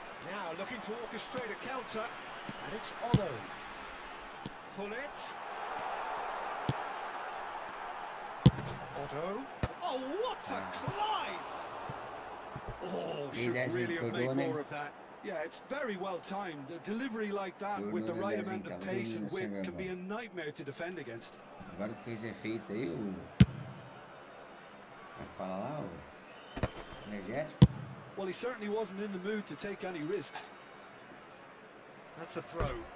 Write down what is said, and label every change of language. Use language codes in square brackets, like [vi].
[en] Now looking to orchestrate a counter, and it's Odo. Bullet. Odo. Oh, what a climb! Oh, should really have made more of that. Yeah, it's very well timed. A delivery like that with the right amount of pace and width can be a nightmare to defend against. [pt] Agora que fez efeito aí, o... Como é que fala lá? O energético. [en] Well, he certainly wasn't in the mood to take any risks. That's a throw.